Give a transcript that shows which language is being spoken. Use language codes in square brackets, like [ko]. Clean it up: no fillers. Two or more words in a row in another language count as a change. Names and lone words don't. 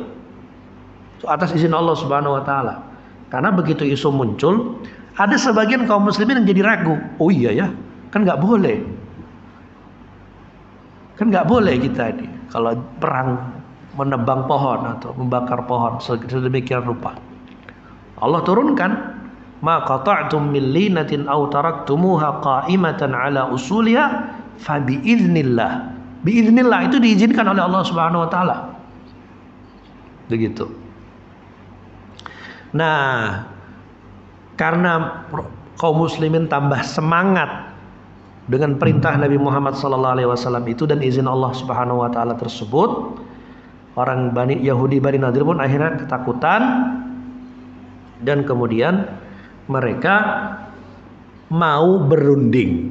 [id] Atas izin Allah [ar] سبحانه وتعالى. [id] Karena begitu isu muncul, ada sebagian kaum muslimin yang jadi ragu. Oh iya ya, kan nggak boleh. Kan nggak boleh kita ini kalau perang menebang pohon atau membakar pohon sedemikian rupa. Allah turunkan, [ar] ما قطعتم من لينة أو تركتموها قائمة على أصولها فبإذن الله. [id] Biiznillah itu diizinkan oleh Allah [ar] سبحانه وتعالى. [id] Begitu. Nah, karena kaum muslimin tambah semangat dengan perintah Nabi Muhammad SAW itu dan izin Allah [ar] سبحانه وتعالى [id] tersebut, orang Yahudi Bani Nadir pun akhirnya ketakutan dan kemudian mereka mau berunding.